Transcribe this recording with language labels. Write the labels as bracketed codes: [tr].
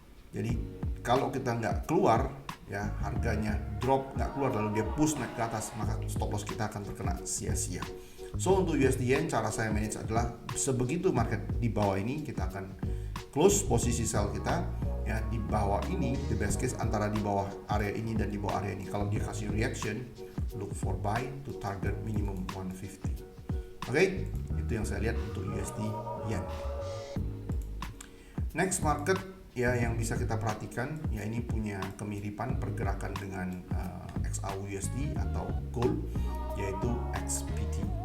[id] Jadi kalau kita nggak keluar, ya harganya drop nggak keluar lalu dia push naik ke atas, maka stop loss kita akan terkena sia-sia. So untuk USD Yen cara saya manage adalah sebegitu market di bawah ini kita akan close posisi sell kita, ya di bawah ini [en] the best case [id] antara di bawah area ini dan di bawah area ini. Kalau dia kasih [en] reaction, look for buy to target minimum 150. [id] Oke, itu yang saya lihat untuk USD Yen. Next market ya yang bisa kita perhatikan, ya ini punya kemiripan pergerakan dengan XAUUSD atau gold, yaitu XPT.